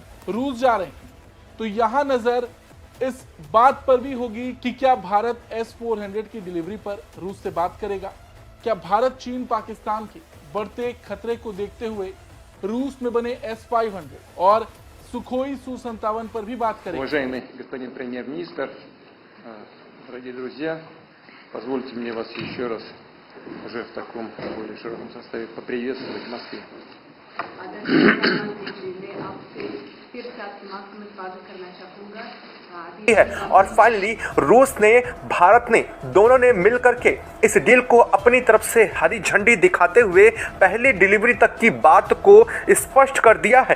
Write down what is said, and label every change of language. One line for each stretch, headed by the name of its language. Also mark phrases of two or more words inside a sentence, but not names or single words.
Hindi: रूस जा रहे हैं तो यहाँ नजर इस बात पर भी होगी कि क्या भारत S-400 की डिलीवरी पर रूस से बात करेगा। क्या भारत चीन पाकिस्तान के बढ़ते खतरे को देखते हुए रूस में बने S-500 और सुखोई Su-57 पर भी बात करेगा।
Russian: Уважаемый господин премьер-министр, дорогие друзья, позвольте мне вас еще раз уже в таком более широком составе поприветствовать в Москве.
Hindi: है और फाइनली रूस ने भारत ने दोनों ने मिलकर के इस डील को अपनी तरफ से हरी झंडी दिखाते हुए पहली डिलीवरी तक की बात को स्पष्ट कर दिया है।